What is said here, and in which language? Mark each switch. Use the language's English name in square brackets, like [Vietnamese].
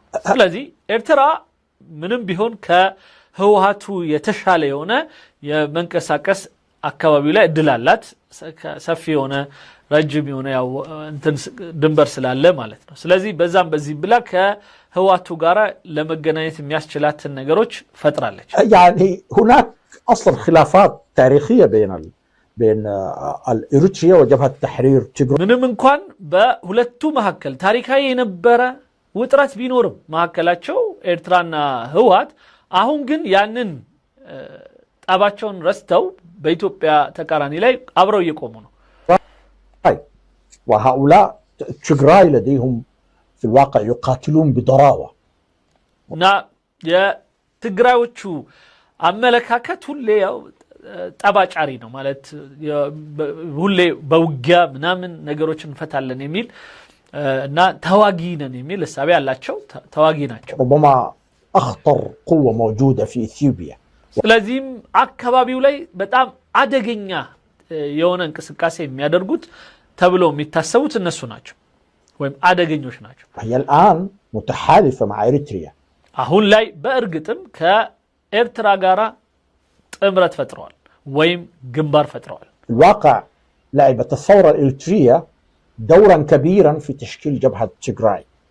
[Amharic] ስለዚህ ኤርትራ ምንም ቢሆን ከህወሓቱ የተሻለ የሆነ የመንቀሳቀስ አካባቢው ላይ እድል አላት ሰፊ የሆነ ረጅም የሆነ ያው እንትን ድንበር ስላለ ማለት ነው ስለዚህ በዛም በዚህ ብላ ከህወሓቱ ጋር ለመገናኘት የሚያስችላትን ነገሮች ፈጥራለች [Arabic] يعني هناك أصلا خلافات تاريخية بين الإريتريا وجبهة تحرير تيغراي [Amharic] ምንም እንኳን በሁለቱ መሐከል ታሪካዊ የነበረ ውጥረት ቢኖርም መሐከላቸው ኤርትራና ህወሓት አሁን ግን ያንን ጣባቸውን ረስተው በኢትዮጵያ ተቃራኒ ላይ አብረው እየቆሙ ነው [Arabic] وهؤلاء تيغراي لديهم في الواقع يقاتلون بضراوة [Amharic] እና የትግራዮቹ አመለካከት ሁሌ ያው ጠባጫሪ ነው ማለት ሁሌ በውጊያ ምናምን ነገሮችን እንፈታለን የሚል እና ተዋጊ ነን የሚል ሐሳብ ያላቸው ተዋጊ ናቸው [Arabic] ربما أخطر قوة موجودة في إثيوبيا [Amharic] ስለዚህም አካባቢው ላይ በጣም አደገኛ የሆነ እንቅስቃሴ የሚያደርጉት ተብሎ የሚታሰቡት እነሱ ናቸው ወይም አደገኞች ናቸው [Arabic] هي الآن متحالفة مع إريتريا [Amharic] አሁን ላይ በእርግጥም ከኤርትራ ጋር ጥምረት ፈጥረዋል ወይም ግንባር ፈጥረዋል [Arabic] الواقع لعبت الثورة الإريترية دورا كبيرا في تشكيل جبهة تيغراي